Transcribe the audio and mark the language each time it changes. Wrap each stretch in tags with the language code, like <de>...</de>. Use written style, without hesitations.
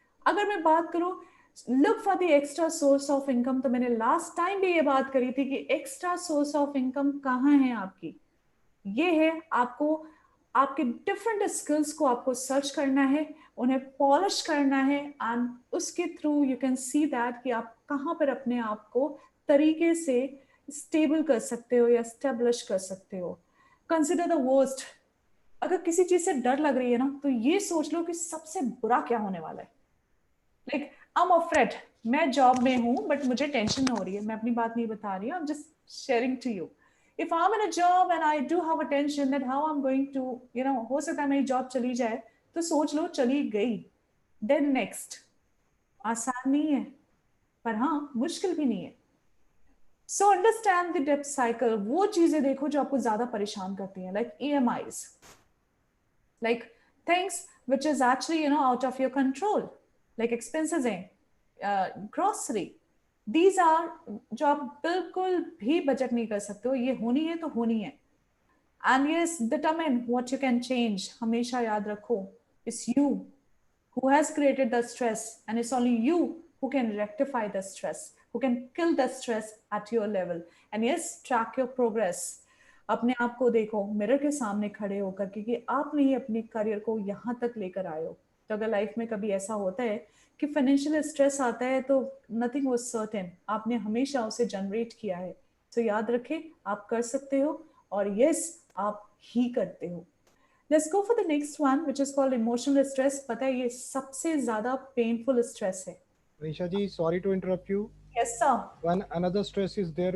<hi>अगर मैं बात करूं</hi> <en>look for the extra source of income,</en> <hi>तो मैंने लास्ट टाइम भी ये बात करी थी कि एक्स्ट्रा सोर्स ऑफ इनकम कहाँ है आपकी, ये है आपको आपके डिफरेंट स्किल्स को आपको सर्च करना है, उन्हें पॉलिश करना है, एंड उसके through</hi> <en>you can see that</en> <hi>कि आप कहाँ पर अपने आप को तरीके से स्टेबल कर सकते हो या स्टेब्लिश कर सकते हो।</hi> <en>Consider the worst.</en> <hi>अगर किसी चीज से डर लग रही है ना तो ये सोच लो कि सबसे बुरा क्या होने वाला है।</hi> <en>like I am afraid,</en> <hi>मैं जॉब में हूँ बट मुझे टेंशन हो रही है, मैं अपनी बात नहीं बता रही हूँ,</hi> <en>I am just sharing to you. If I'm in a job and I do have a tension that how I'm going to,</en> <hi>हो सकता है मेरी जॉब चली जाए, तो सोच लो चली गई,</hi> <en>then next।</en> <hi>आसान नहीं है पर हाँ मुश्किल भी नहीं है।</hi> <en>So understand the debt cycle।</en> <hi>वो चीजें देखो जो आपको ज्यादा परेशान करती हैं, like EMIs,</hi> <en>like things which is actually out of your control,</en> <hi>like expenses हैं, grocery,</hi> <en>These are</en> <hi>जो आप बिल्कुल भी बजट नहीं कर सकते हो, ये होनी है तो होनी है।</hi> <en>And yes, determine what you can change।</en> <hi>हमेशा याद रखो</hi> <en>it's you who has created the stress and it's only you who can rectify the stress, who can kill the stress at your level। And yes, track your progress।</en> <hi>अपने आप को देखो mirror के सामने खड़े होकर कि आपने ही अपने करियर को यहाँ तक लेकर आए हो। तो अगर लाइफ में कभी ऐसा होता है कि फाइनेंशियल स्ट्रेस आता है तो</hi> <en>nothing was certain,</en> <hi>आपने हमेशा उसे जनरेट किया है। तो याद रखें आप कर सकते हो और यस आप ही करते हो।</hi> <en>Let's go for the next one which is called emotional stress.</en> <hi>पता है ये सबसे ज्यादा पेनफुल स्ट्रेस है।</hi> <en>Anisha ji, sorry to interrupt you. Yes sir। One another stress is there.</en>